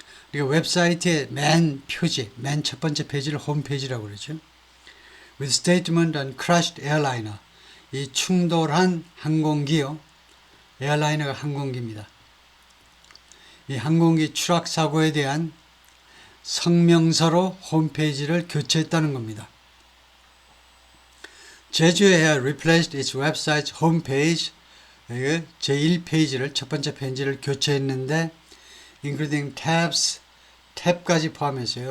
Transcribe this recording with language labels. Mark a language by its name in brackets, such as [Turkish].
[Korean] 그러니까 웹사이트의 맨 첫 번째 페이지를 홈페이지라고 그러죠. [English] With statement on crashed airliner. [Korean] 이 충돌한 항공기요. 에어라이너가 항공기입니다. 이 항공기 추락 사고에 대한 성명서로 홈페이지를 교체했다는 겁니다. 제주 에어 [English] replaced its website homepage [Korean] 제1페이지를 첫 번째 페이지를 교체했는데 including 탭까지 포함해서요.